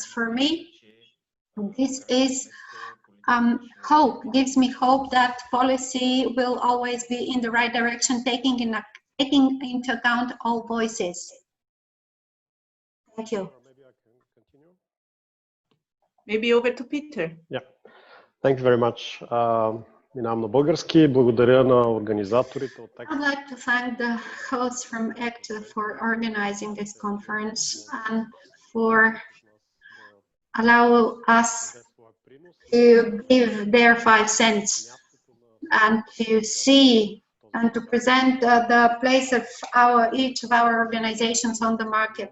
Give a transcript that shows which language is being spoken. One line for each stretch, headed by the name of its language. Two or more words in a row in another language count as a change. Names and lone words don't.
English: For me, this is hope, gives me hope that policy will always be in the right direction, taking into account all voices. Thank you. Maybe I can continue. Maybe over to Peter. Yeah. Thank you very much.
Bulgarian: Минавам на български. Благодаря на организаторите от ecta.
English: I'd like to thank the hosts from ecta for organizing this conference and for allow us to give their 5 cents and to see and to present the place of each of our organizations on the market.